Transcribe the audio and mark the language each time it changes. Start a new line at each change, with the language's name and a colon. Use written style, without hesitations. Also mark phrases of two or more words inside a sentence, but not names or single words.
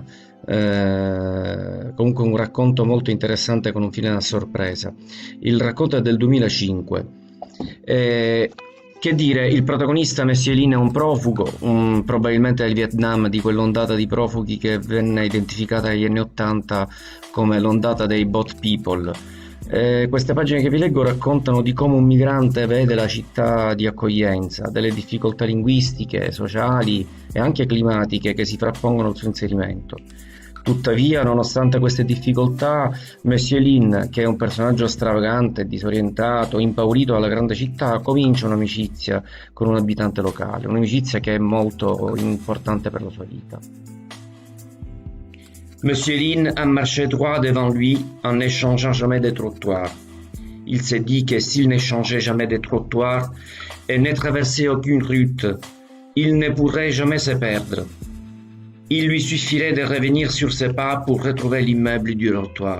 Italian: Comunque un racconto molto interessante con un fine a sorpresa. Il racconto è del 2005. Che dire, il protagonista Monsieur Lin è un profugo, probabilmente del Vietnam, di quell'ondata di profughi che venne identificata negli anni '80 come l'ondata dei
English: boat people.
Italian: Queste pagine che vi leggo raccontano di come un migrante vede la città di accoglienza, delle difficoltà linguistiche, sociali e anche climatiche che si frappongono al suo inserimento. Tuttavia, nonostante queste difficoltà, Monsieur Lin, che è un personaggio stravagante, disorientato, impaurito dalla grande città, comincia un'amicizia con un abitante locale, un'amicizia che è molto importante per la sua vita.
French: Monsieur Lin a marché droit devant lui en n'échangeant jamais de trottoirs. Il s'est dit que s'il n'échangeait jamais de trottoirs et ne traversait aucune route, il ne pourrait jamais se perdre. Il lui suffirait de revenir sur ses pas pour retrouver l'immeuble du trottoir.